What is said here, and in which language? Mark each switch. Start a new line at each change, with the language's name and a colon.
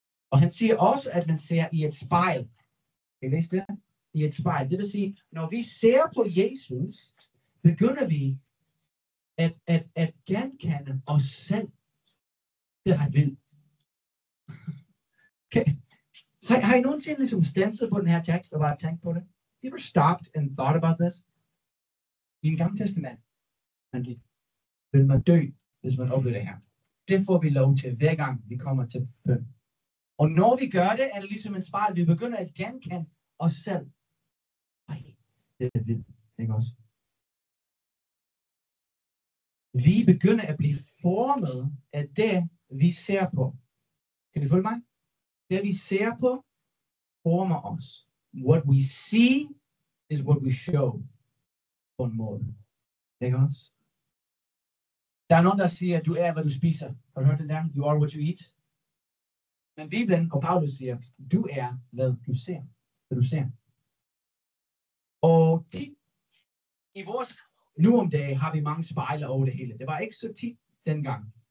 Danish: Og han siger også, at man ser i et spejl. Kan I læse det? I et spejl. Det vil sige, når vi ser på Jesus, begynder vi at genkende os selv. Det er ret vildt. Okay. Har I nogensinde ligesom standset på den her tekst og bare tænkt på det?
English: You ever stopped and thought about this?
Danish: I en gamle testament, vil man dø, hvis man oplever det her. Det får vi lov til, hver gang vi kommer til bøn. Og når vi gør det, er det ligesom en spejl. Vi begynder at genkende os selv. Ej, det er vildt, ikke også? Vi begynder at blive formet af det, vi ser på. Kan I følge mig? Det vi ser på, former os.
English: What we see is what we show.
Danish: På en måde. Ikke også? Der er nogen, der siger, at du er, hvad du spiser. Har du hørt det der?
English: You are what you eat.
Danish: Men Bibelen og Paulus siger, du er, hvad du ser. Hvad du ser. Og i vores nu om dagen har vi mange spejle over det hele. Det var ikke så tit dengang.